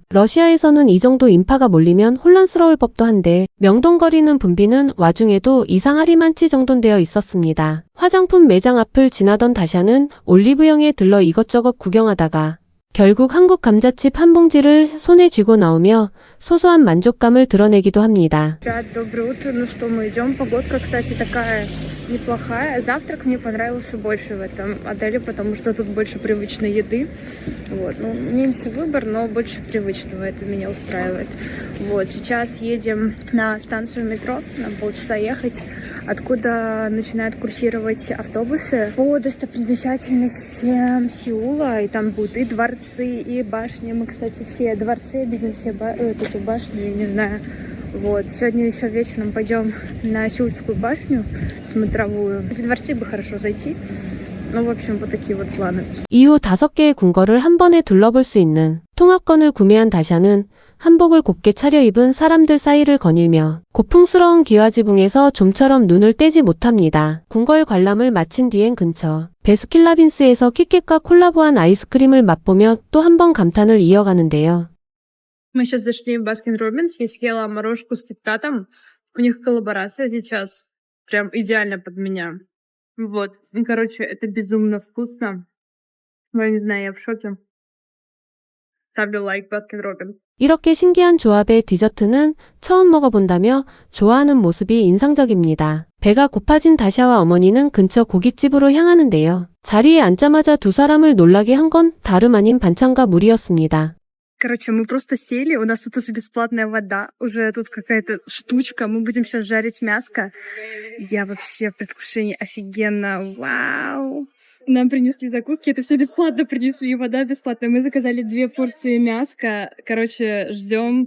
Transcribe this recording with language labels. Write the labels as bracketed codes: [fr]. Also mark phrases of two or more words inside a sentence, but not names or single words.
[ko] 러시아에서는 이 정도 인파가 몰리면 혼란스러울 법도 한데 명동거리는 붐비는 와중에도 이상하리만치 정돈되어 있었습니다. 화장품 매장 앞을 지나던 다샤는 올리브영에 들러 이것저것 구경하다가 결국 한국 감자칩 한 봉지를 손에 쥐고 나오며 소소한 만족감을 드러내기도 합니다. [ru] Ребят, доброе утро. Ну что, мы идем. Погодка, кстати, такая неплохая. Завтрак мне понравился больше в этом отеле, потому что тут больше привычной еды. Вот. Ну, меньше выбор, но больше привычного. Это меня устраивает. Вот. Сейчас едем на станцию метро. Нам полчаса ехать, откуда начинают курсировать автобусы по достопримечательностям Сеула. И там будут и дворцы, и башни. Мы, кстати, все дворцы видим, все эту башню, я не знаю. Вот. Сегодня еще вечером пойдем на Сеульскую башню смотровую. В дворцы бы хорошо зайти. Ну, в общем, вот такие вот планы. [ko] 이후 5개의 궁궐을 한 번에 둘러볼 수 있는 통합권을 구매한 다샤는 한복을 곱게 차려입은 사람들 사이를 거닐며 고풍스러운 기와지붕에서 좀처럼 눈을 떼지 못합니다. 궁궐 관람을 마친 뒤엔 근처 베스킨라빈스에서 키캣과 콜라보한 아이스크림을 맛보며 또 한 번 감탄을 이어가는데요. [ru] Мы сейчас зашли в Баскин Роббинс, я съела морожку с киткатом. У них коллаборация сейчас. Прям идеально под меня. Вот. Ну, короче, это безумно вкусно. Я не знаю, я в шоке. Ставлю лайк Баскин Роббинс. [ko] 이렇게 신기한 조합의 디저트는 처음 먹어본다며 좋아하는 모습이 인상적입니다. 배가 고파진 다샤와 어머니는 근처 고깃집으로 향하는데요. 자리에 앉자마자 두 사람을 놀라게 한 건 다름 아닌 반찬과 물이었습니다. [ru] Короче, мы просто сели, у нас тут уже бесплатная вода, уже тут какая-то штучка, мы будем сейчас жарить мяско. Я вообще в предвкушении, офигенно, вау! Нам принесли закуски, это все бесплатно принесли, и вода бесплатная. Мы заказали 2 порции мяска, короче, ждем.